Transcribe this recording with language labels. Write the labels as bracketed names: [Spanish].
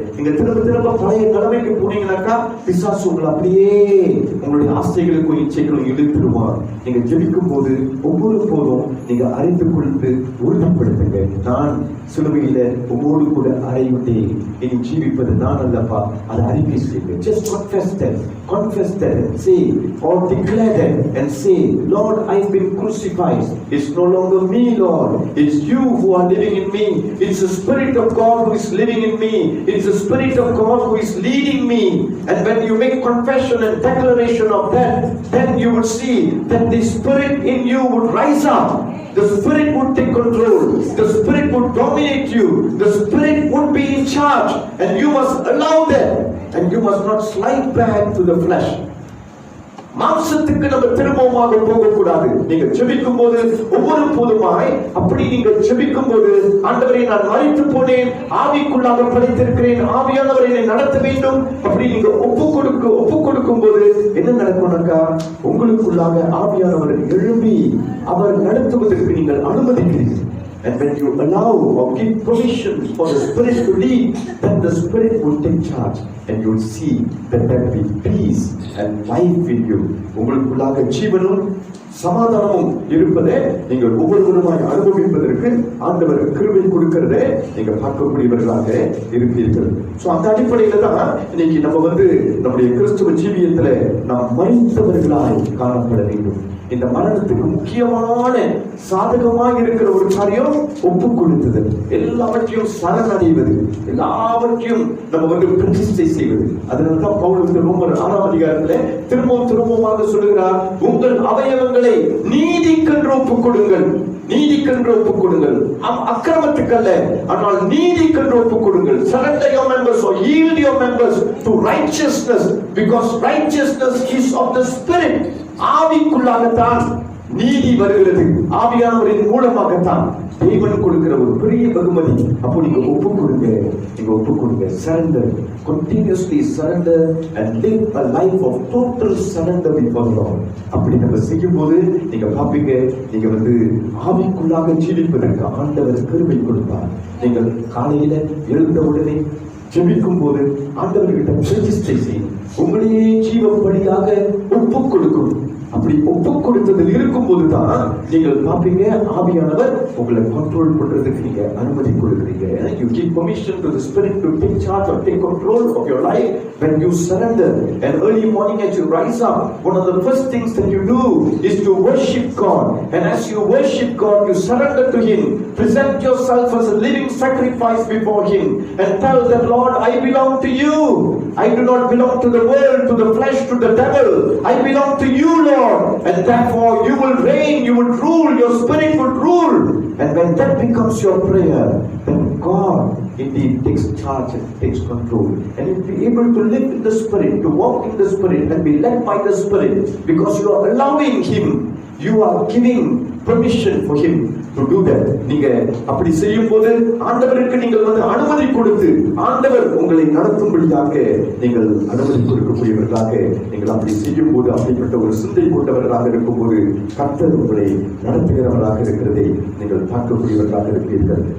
[Tamil] நீங்க திரும்ப பழைய நிலைமைக்கு போனீங்கன்னாக்கா பிசாசு உங்களை அப்படியே உங்களுடைய ஆசைகளுக்கும் இச்சைகளும் இழுத்துடுவான். நீங்க ஜெபிக்கும் போது ஒவ்வொரு போதும் நீங்க அறிந்து கொண்டு உறுதிப்படுத்துங்க, நான் சிலுவையில உங்களோடு கூட அறையுண்டேன், இனி ஜீவிப்பது நான் அல்லப்பா. அதை அறிக்கை செய்யுங்க. [English] Just confess that and say or declare that and say, Lord, I've been crucified. It's no longer me, Lord. It's you who are living in me. It's the Spirit of God who is living in me. It's the Spirit of God who is leading me. And when you make confession and declaration of that, then you would see that the Spirit in you would rise up. The Spirit would take control. The Spirit would dominate you. The Spirit would be in charge. And you must allow that. And you must not slide back to the flesh. [Tamil] மாம்சத்துக்கு நம்ம திரும்பமாக போகக்கூடாது. நீங்க ஜெபிக்கும் போது ஒவ்வொரு போதுமாய் அப்படி நீங்க ஜெபிக்கும் போது, ஆண்டவரே நான் மரித்து போனேன், ஆவிக்குள்ளாக படைத்திருக்கிறேன், ஆவியானவர் என்னை நடத்த வேண்டும், அப்படி நீங்க ஒப்பு கொடுக்கும் போது என்ன நடக்கும்னாக்கா, உங்களுக்குள்ளாக ஆவியானவர் எழும்பி அவர் நடத்துவதற்கு நீங்கள் அனுமதிக்கிறீர்கள். [English] And when you allow or give permission for the Spirit to lead, then the Spirit will take charge, and you will see that there will be peace and life in you. [Tamil] உங்களுக்குள்ளாக ஜீவனும் சமாதானமும் இருப்பதை நீங்கள் ஒவ்வொருவருமாய் அனுபவிப்பதற்கு ஆண்டவர் கிருபை கொடுக்கிறதை நீங்க பார்க்கக்கூடியவர்களாக இருப்பீர்கள். So அந்த அடிப்படையில தான் இன்னைக்கு நம்ம நம்முடைய கிறிஸ்துவ ஜீவியத்துல நாம் மரித்தவர்களாய் காணப்பட வேண்டும். இந்த மரணத்துக்கு முக்கியமான சாதகமாக இருக்கிற ஒரு காரியம் ஒப்பு கொடுத்தது. எல்லாவற்றையும் சரணடைவது, எல்லாவற்றையும் நம்ம பிரதிஷ்டை செய்வது. அதனால்தான் பவுல் ரோமர் 6ஆம் அதிகாரத்துல திரும்பமாக சொல்லுகிறார், உங்கள் அவயவங்களை நீதிக்கென்று ஒப்புக் கொடுங்கள். நீதிக்கென்று ஒப்புக் கொடுங்கள், அக்கிரமத்துக்கு அல்ல, ஆனால் நீதிக்கென்று ஒப்புக் கொடுங்கள். [English] Surrender your members or yield your members to righteousness, because righteousness is of the Spirit. [Tamil] ஆவிக்குள்ளாகத்தான் நீதி வருகிறது. ஆவியானவரின் மூலமாகத்தான் தேவன் கொடுக்கிற ஒரு பெரிய பகுமதி. அப்போ நீங்க ஒப்பு கொடுங்க. [English] Surrender, continuously surrender and live a life of total surrender before the Lord. [Tamil] அப்படி நம்ம செய்யும் போது நீங்க பாப்பீங்க, நீங்க ஆவிக்குள்ளாக ஜீவிப்பதற்கு ஆண்டவர் கிருபை கொடுப்பார். நீங்கள் காலையில எழுந்த உடனே ஜெபிக்கும் போது ஆண்டவர்கிட்ட பிரதிஷ்டை செய்யும், உங்களையே ஜீவப்படியாக ஒப்பு கொடுக்கும். அப்படி ஒப்பு கொடுத்ததில் இருக்கும் போதுதான் நீங்கள் பாப்பீங்க, ஆவியானவர் உங்களை கண்ட்ரோல் பண்றதுக்கு நீங்க அனுமதி கொடுக்கிறீங்க. [English] You give permission to the Spirit to take charge or take control of your life when you surrender. And early morning as you rise up, one of the first things that you do is to worship God. And as you worship God, you surrender to Him. Present yourself as a living sacrifice before Him and tell that, Lord, I belong to you. I do not belong to the world, to the flesh, to the devil. I belong to you, Lord. And therefore you will reign, you will rule, your Spirit will rule. And when that becomes your prayer, then God indeed takes charge and takes control. And you'll be able to live in the Spirit, to walk in the Spirit and be led by the Spirit, because you are allowing Him, you are giving permission for Him to do that. [Tamil] நீங்க அப்படி செய்யும் போது ஆண்டவருக்கு நீங்கள் அனுமதி கொடுத்து ஆண்டவர் உங்களை நடத்தும்படியாக நீங்கள் அனுமதி கொடுக்கக்கூடியவர்களாக நீங்கள் அப்படி செய்யும் போது, அப்படிப்பட்ட ஒரு சிந்தை கொண்டவர்களாக இருக்கும் போது கர்த்தர் உங்களை நடத்துகிறவர்களாக இருக்கிறதை நீங்கள் பார்க்கக்கூடியவர்களாக இருப்பீர்கள்.